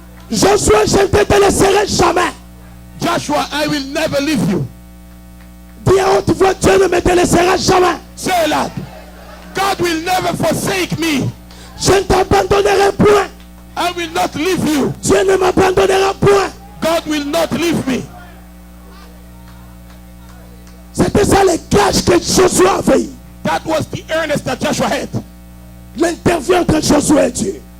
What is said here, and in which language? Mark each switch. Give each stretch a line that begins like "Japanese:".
French: Josué, je ne te délaisserai jamais.
English: Joshua, I will never leave you.
French: Dis à haute voix, Dieu ne me délaissera jamais.
English: Say that. God will never forsake me.
French: Je ne t'abandonnerai point.
English: I will not leave you.
French: Dieu ne m'abandonnera point.
English: God will not leave me.
French: C'était ça les gages que Josué avait eu.
English: That was the earnest that Joshua had.
French: L'interview entre Josué et Dieu.